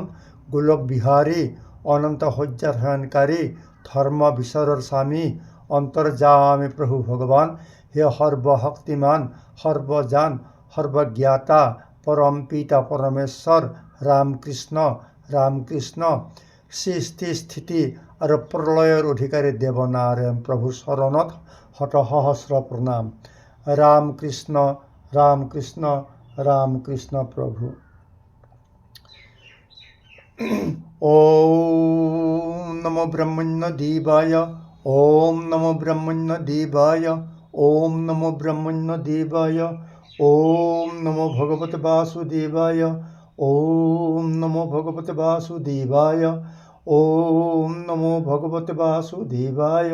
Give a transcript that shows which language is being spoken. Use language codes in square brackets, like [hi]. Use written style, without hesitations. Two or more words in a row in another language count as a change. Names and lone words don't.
[as] গোলক বিহাৰী অনন্ত শয্যাত শয়নকাৰী ধৰ্ম বিচাৰৰ স্বামী অন্তৰ্যামী প্ৰভু ভগৱান হে সৰ্বশক্তিমান সৰ্বজান সৰ্বজ্ঞাতা পৰম পিতা পৰমেশ্বৰ ৰামকৃষ্ণ ৰামকৃষ্ণ সৃষ্টি স্থিতি আৰু প্ৰলয়ৰ অধিকাৰী দেৱনাৰায়ণ প্ৰভুৰ চৰণত শত সহস্ৰ প্ৰণাম। ৰামকৃষ্ণ ৰামকৃষ্ণ ৰামকৃষ্ণ প্ৰভু। [sa] ॐ नमो ब्रह्मण्य देवाय ॐ नमो ब्रह्मण्य देवाय ॐ नमो ब्रह्मण्य देवाय ॐ नमो भगवते वासुदेवाय ॐ नमो भगवते वासुदेवाय ॐ नमो भगवते वासुदेवाय।